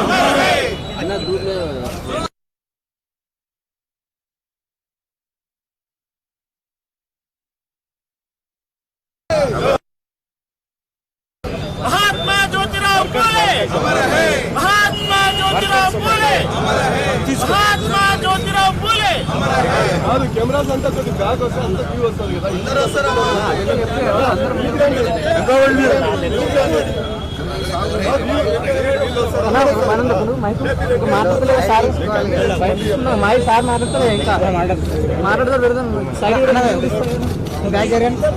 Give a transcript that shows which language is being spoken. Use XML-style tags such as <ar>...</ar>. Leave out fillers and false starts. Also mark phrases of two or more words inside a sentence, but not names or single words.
<te>महात्मा ज्योतिराव फुले, महात्मा ज्योतिराव फुले, महात्मा ज्योतिराव फुले. కెమెరాస్ అంతా కొద్దిగా బ్యాక్ వస్తే అంత వ్యూ వస్తుంది కదా. అందరూ వస్తారు. సార్ మాట్లాడతారు ఇంకా మాట్లాడతారు పెడతాం</te> <en>side back</en> <te>జరగండి.</te>